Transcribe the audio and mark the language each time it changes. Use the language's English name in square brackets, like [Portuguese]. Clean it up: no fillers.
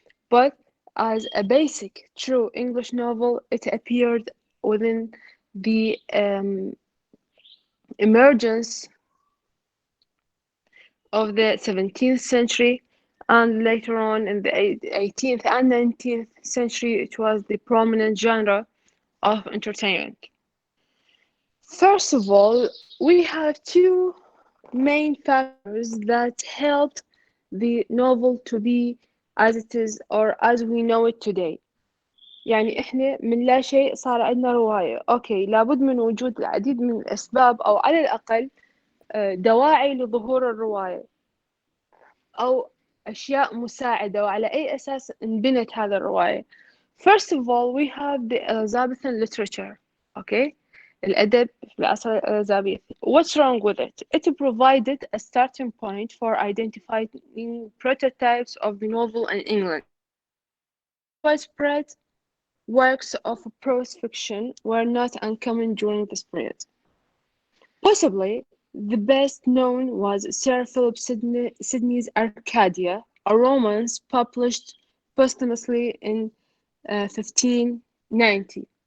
[English] But as a basic, true English novel, it appeared within the emergence of the 17th century, and later on in the 18th and 19th century, it was the prominent genre of entertainment. First of all, we have two main factors that helped the novel to be as it is or as we know it today. [Arabic] يعني إحنا من لا شيء صار عندنا رواية. أوكي، لابد من وجود العديد من الأسباب أو على الأقل دواعي لظهور الرواية أو أشياء مساعدة وعلى أي أساس انبنت هذا الرواية. [English] First of all, we have the Elizabethan literature. [Arabic] Okay, الأدب في العصر الإليزابيثي. [English] What's wrong with it? It provided a starting point for identifying prototypes of the novel in England. Widespread works of prose fiction were not uncommon during this period. Possibly the best known was Sir Philip Sidney's Arcadia, a romance published posthumously in 1590.